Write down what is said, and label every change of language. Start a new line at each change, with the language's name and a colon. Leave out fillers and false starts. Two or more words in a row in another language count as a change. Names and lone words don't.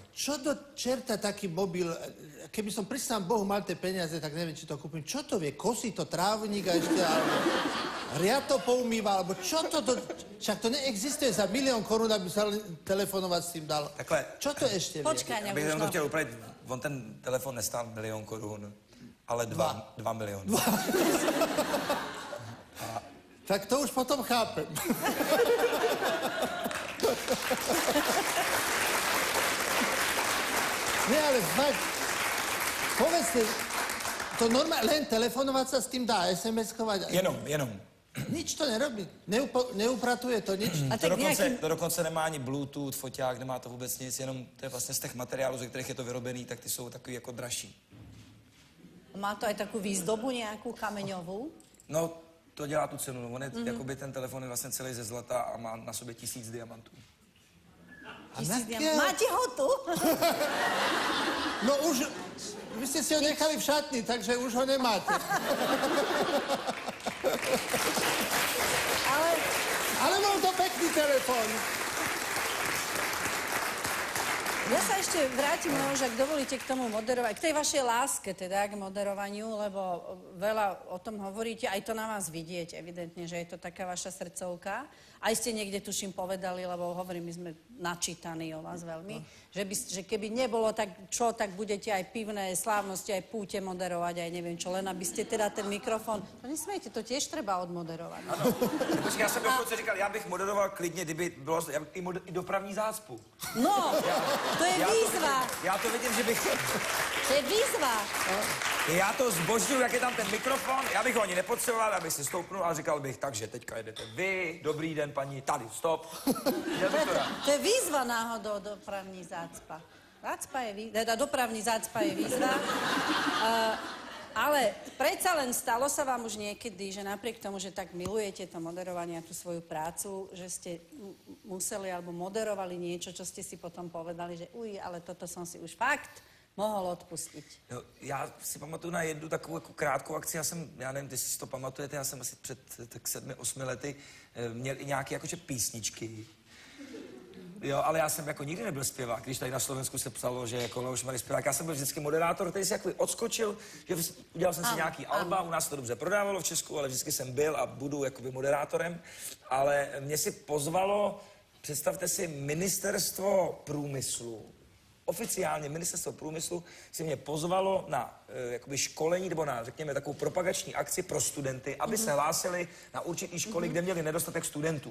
Slovak: Čo do čerta taký mobil, keby som prisám Bohu mal tie peniaze, tak neviem, či to kúpim. Čo to vie? Kosí to trávnik a ešte, alebo riad to poumýva, alebo čo to... Však to neexistuje za 1 000 000 korún, aby sa telefonovať s tým dalo.
Czech: Takhle.
Slovak: Čo to ešte vie? Počkaj,
Czech: Abych to chtěl upravit, on ten telefon nestál 1 000 000 korun, ale 2 miliony.
Slovak: Tak to už potom chápem. Nie, ale fakt, povedzte, to normálne, len telefonovať sa s tým dá, SMS-kovať?
Czech: Jenom.
Slovak: Nič to nerobí. Neupratuje to nič.
Czech: A to dokonce nemá ani Bluetooth, foťák, nemá to vůbec nic, jenom to je vlastně z těch materiálů, ze kterých je to vyrobený, tak ty jsou takový jako dražší.
Slovak: Má to aj takú výzdobu nejakú kameňovú?
Czech: No, to dělá tu cenu. No. On je, jakoby ten telefon je vlastně celý ze zlata a má na sobě 1000 diamantů. 1000 diamantů? Máte ho tu?
Slovak: No už, vy ste si ho nechali v šatni, takže už ho nemáte. Ale bol to pekný telefon. Ja sa ešte vrátim, že ak dovolíte k tomu moderovať, k tej vašej láske teda, k moderovaniu, lebo veľa o tom hovoríte, aj to na vás vidieť, evidentne, že je to taká vaša srdcovka. Aj ste niekde, tuším, povedali, lebo hovorím, my sme načítaní o vás veľmi, že keby nebolo tak čo, tak budete aj pivné slávnosti, aj púte moderovať, aj neviem čo, len aby ste teda ten mikrofon... No nesmejte, to tiež treba odmoderovať.
Czech: Ano, počkej, já jsem dokonce říkal, já bych moderoval klidně, kdyby bylo i dopravní zácpu. No, to je výzva. Já to vidím, že bych... To je výzva. Já to zbožňuju, jak je tam ten mikrofon, já bych ho ani nepotřeboval, abych si stoupnul a říkal bych, takže teďka jedete vy, dobrý den, paní, tady, stop. To je výzva náhodou, dopravní zácpa. Dopravní zácpa je výzva.
Slovak: Ale predsa len stalo sa vám už niekedy, že napriek tomu, že tak milujete to moderovanie a tú svoju prácu, že ste museli alebo moderovali niečo, čo ste si potom povedali, že ale toto som si už fakt
Czech: mohl odpustit. No, já si pamatuju na jednu takovou jako krátkou akci, já nevím, jestli si to pamatujete, já jsem asi před tak 7-8 lety měl i nějaké jakože písničky. Jo, ale já jsem jako nikdy nebyl zpěvák, když tady na Slovensku se psalo, že jako Leoš Marý zpěvák, já jsem byl vždycky moderátor, který si jako odskočil, že udělal jsem si nějaký alba, u nás to dobře prodávalo v Česku, ale vždycky jsem byl a budu jakoby moderátorem, ale mě si pozvalo, představte si, Ministerstvo průmyslu, oficiálně Ministerstvo průmyslu si mě pozvalo na jakoby školení nebo na, řekněme, takovou propagační akci pro studenty, aby se hlásili na určitý školy, kde měli nedostatek studentů.